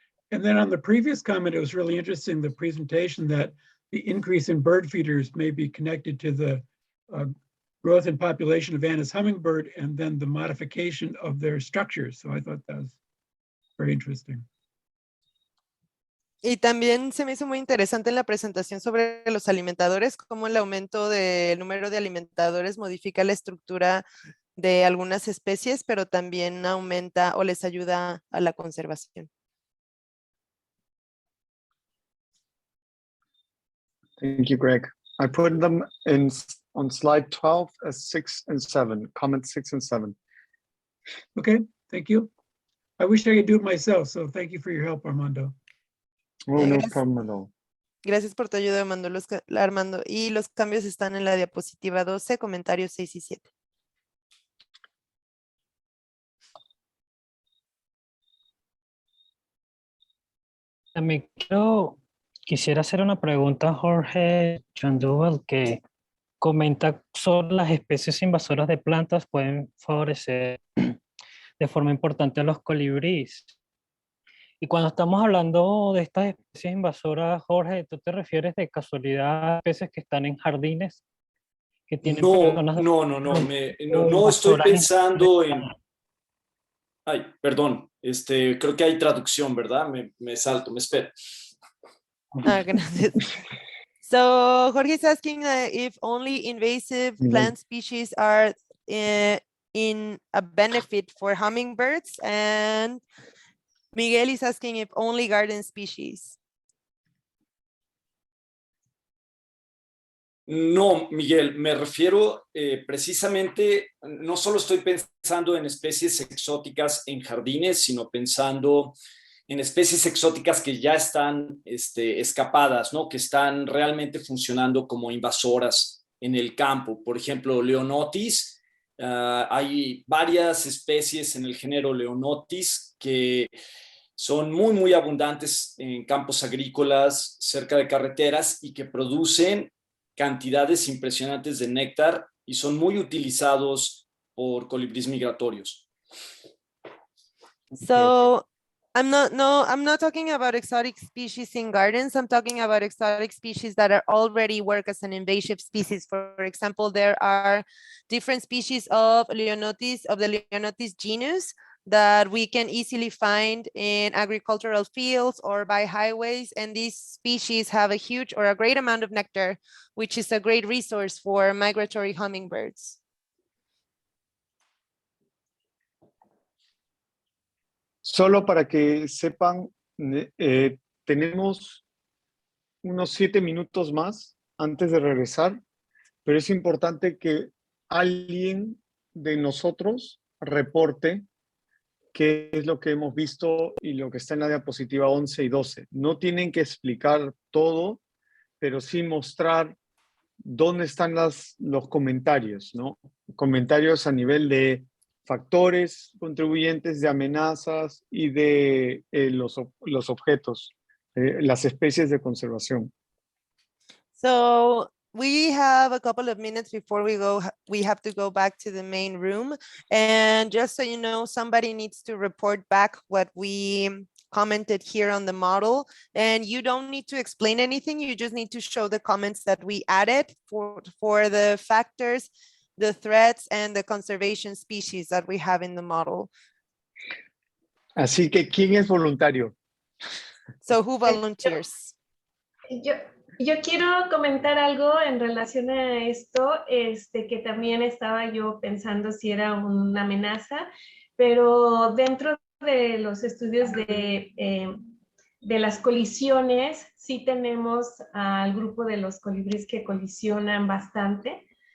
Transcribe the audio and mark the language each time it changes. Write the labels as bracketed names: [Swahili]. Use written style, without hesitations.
[English] And then on the previous comment, it was really interesting, the presentation that the increase in bird feeders may be connected to the growth in population of Anna's hummingbird and then the modification of their structures. So I thought that was very interesting. [Spanish] Y también se me hizo muy interesante en la presentación sobre los alimentadores, cómo el aumento del número de alimentadores modifica la estructura de algunas especies, pero también aumenta o les ayuda a la conservación. [English] Thank you, Greg. I put them on slide 12 as 6 and 7, comment 6 and 7. Okay, thank you. I wish I could do it myself, so thank you for your help, Armando. Oh, no [Spanish] Gracias. [English] problem at all. [Spanish] Gracias por tu ayuda, Armando. Y los cambios están en la diapositiva 12, comentarios 6 y 7. También quisiera hacer una pregunta a Jorge Chandúbal, que comenta sobre las especies invasoras de plantas pueden favorecer de forma importante a los colibríes. Y cuando estamos hablando de estas especies invasoras, Jorge, ¿tú te refieres de casualidad a especies que están en jardines? Que tienen personas No estoy pensando en... Ay, perdón, creo que hay traducción, ¿verdad? Me salto, me espero. Gracias. [English] So Jorge is asking if only invasive plant species are in a benefit for hummingbirds, and Miguel is asking if only garden species. [Spanish] No, Miguel, me refiero precisamente, no solo estoy pensando en especies exóticas en jardines, sino pensando en especies exóticas que ya están escapadas, ¿no? Que están realmente funcionando como invasoras en el campo. Por ejemplo, Leonotis, hay varias especies en el género Leonotis que son muy, muy abundantes en campos agrícolas, cerca de carreteras, y que producen cantidades impresionantes de néctar y son muy utilizados por colibríes migratorios. [English] So I'm not talking about exotic species in gardens. I'm talking about exotic species that are already work as an invasive species. For example, there are different species of the Leonotis genus that we can easily find in agricultural fields or by highways. And these species have a huge or a great amount of nectar, which is a great resource for migratory hummingbirds. [Spanish] Solo para que sepan, tenemos unos 7 minutos más antes de regresar, pero es importante que alguien de nosotros reporte qué es lo que hemos visto y lo que está en la diapositiva 11 y 12. No tienen que explicar todo, pero sí mostrar dónde están los comentarios, ¿no? Comentarios a nivel de factores contribuyentes, de amenazas y de los objetos, las especies de conservación. [English] So we have a couple of minutes before we have to go back to the main room. And just so you know, somebody needs to report back what we commented here on the model. And you don't need to explain anything. You just need to show the comments that we added for the factors, the threats, and the conservation species that we have in the model. [Spanish] Así que, ¿quién es voluntario? [English] So who volunteers? [Spanish] Yo quiero comentar algo en relación a esto, que también estaba yo pensando si era una amenaza, pero dentro de los estudios de las colisiones, sí tenemos al grupo de los colibríes que colisionan bastante.